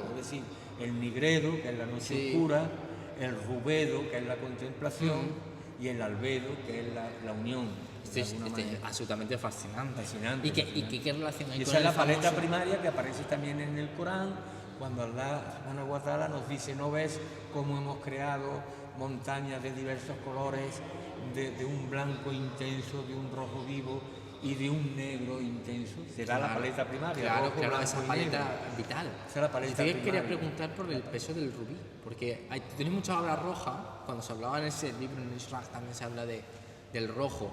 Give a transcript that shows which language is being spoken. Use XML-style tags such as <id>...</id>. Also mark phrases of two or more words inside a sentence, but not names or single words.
<es>Es decir, el nigredo, que es la noche oscura, el rubedo, que es la contemplación, y el albedo, que es la unión. Es absolutamente fascinante. ¿Y qué relación hay con esa es la paleta primaria que aparece también en el Corán, cuando</es> <ar>الله سبحانه وتعالى</ar> <es>nos dice: ¿no ves cómo hemos creado montañas de diversos colores, de un blanco intenso, de un rojo vivo y de un negro intenso, se da la paleta primaria. Claro, rojo, claro, blanco esa y paleta negro. vital. Esa es la paleta Yo quería primaria. preguntar por el peso del rubí, porque tú tienes mucha obra roja, cuando se hablaba en ese libro, en Israq, también se habla del rojo.</es>